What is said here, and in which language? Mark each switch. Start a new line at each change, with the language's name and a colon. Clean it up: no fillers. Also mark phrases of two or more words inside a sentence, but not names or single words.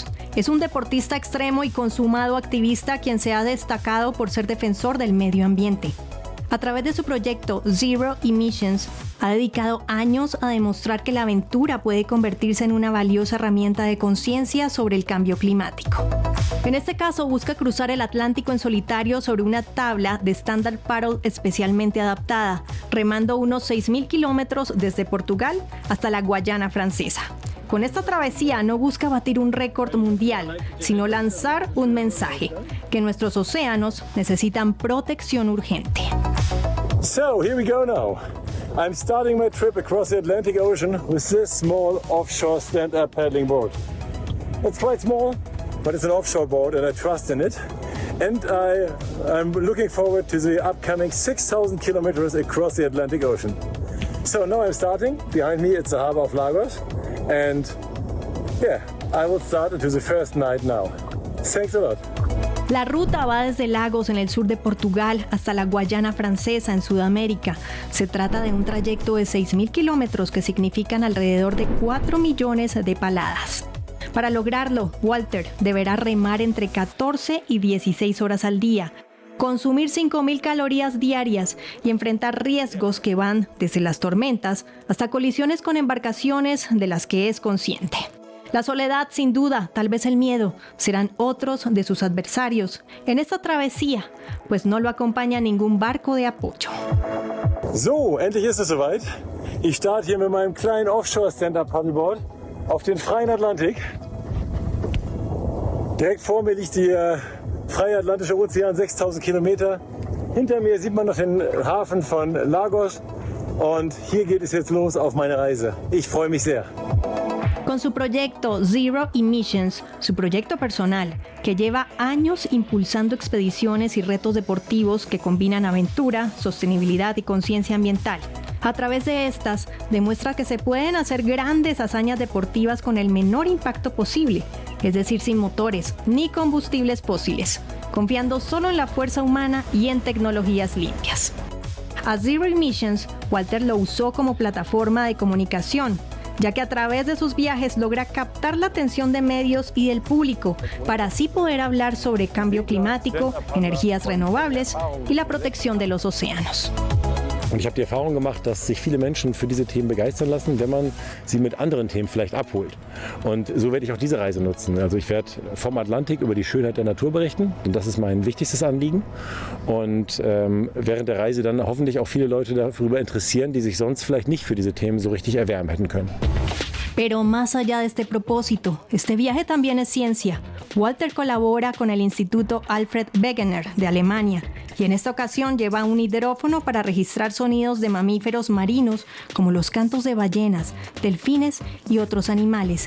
Spanish: Es un deportista extremo y consumado activista quien se ha destacado por ser defensor del medio ambiente. A través de su proyecto Zero Emissions, ha dedicado años a demostrar que la aventura puede convertirse en una valiosa herramienta de conciencia sobre el cambio climático. En este caso, busca cruzar el Atlántico en solitario sobre una tabla de
English: stand-up paddle
Spanish: especialmente adaptada, remando unos 6.000 kilómetros desde Portugal hasta la Guayana Francesa. Con esta travesía no busca batir un récord mundial, sino lanzar un mensaje: que nuestros océanos necesitan protección urgente.
English: So, here we go now. I'm starting my trip across the Atlantic Ocean with this small offshore stand-up paddling boat. It's quite small, but it's an offshore boat and I trust in it. And I'm looking forward to the upcoming 6,000 kilometers across the Atlantic Ocean. So now I'm starting. Behind me it's the harbor of Lagos. And yeah, I will start into the first night now. Thanks a lot.
Spanish: La ruta va desde Lagos, en el sur de Portugal, hasta la Guayana Francesa, en Sudamérica. Se trata de un trayecto de 6.000 kilómetros que significan alrededor de 4 millones de paladas. Para lograrlo, Walter deberá remar entre 14 y 16 horas al día, consumir 5.000 calorías diarias y enfrentar riesgos que van desde las tormentas hasta colisiones con embarcaciones de las que es consciente. La soledad, sin duda, tal vez el miedo, serán otros de sus adversarios en esta travesía, pues no lo acompaña ningún barco de apoyo.
German: So, endlich ist es soweit. Ich starte hier mit meinem kleinen
English: Offshore Stand-Up Paddleboard
German: auf den freien Atlantik. Direkt vor mir liegt der freie Atlantische Ozean, 6.000 Kilometer. Hinter mir sieht man noch den Hafen von Lagos. Und hier geht es jetzt los auf meine Reise. Ich freue mich sehr.
Spanish: Con su proyecto Zero Emissions, su proyecto personal, que lleva años impulsando expediciones y retos deportivos que combinan aventura, sostenibilidad y conciencia ambiental. A través de estas, demuestra que se pueden hacer grandes hazañas deportivas con el menor impacto posible, es decir, sin motores ni combustibles fósiles, confiando solo en la fuerza humana y en tecnologías limpias. A Zero Emissions, Walter lo usó como plataforma de comunicación, ya que a través de sus viajes logra captar la atención de medios y del público para así poder hablar sobre cambio climático, energías renovables y la protección de los océanos.
German: Und ich habe die Erfahrung gemacht, dass sich viele Menschen für diese Themen begeistern lassen, wenn man sie mit anderen Themen vielleicht abholt. Und so werde ich auch diese Reise nutzen. Also ich werde vom Atlantik über die Schönheit der Natur berichten. Und das ist mein wichtigstes Anliegen. Und während der Reise dann hoffentlich auch viele Leute darüber interessieren, die sich sonst vielleicht nicht für diese Themen so richtig erwärmen hätten können.
Spanish: Pero más allá de este propósito, este viaje también es ciencia. Walter colabora con el Instituto Alfred Wegener de Alemania y en esta ocasión lleva un hidrófono para registrar sonidos de mamíferos marinos como los cantos de ballenas, delfines y otros animales.